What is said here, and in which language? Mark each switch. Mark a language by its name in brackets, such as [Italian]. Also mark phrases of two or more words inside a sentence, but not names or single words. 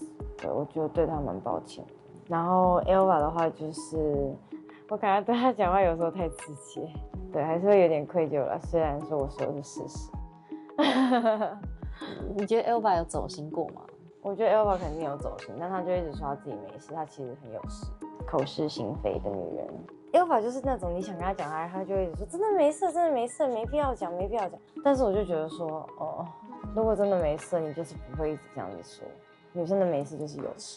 [Chinese] 對，我覺得對他蠻抱歉。然後 Elva 的話就是我感覺對他講話有時候太直接，對，還是會有點愧疚啦。雖然說我說的是事實。你覺得 Elva 有走心過嗎？我覺得 Elva 肯定有走心，但他就一直說他自己沒事，他其實很有事，口是心非的女人。Elva 就是那種你想跟他講，他就會一直說真的沒事，真的沒事，沒必要講，沒必要講。但是我就覺得說，如果真的沒事，你就是不會一直這樣子說。女生的沒事就是有事。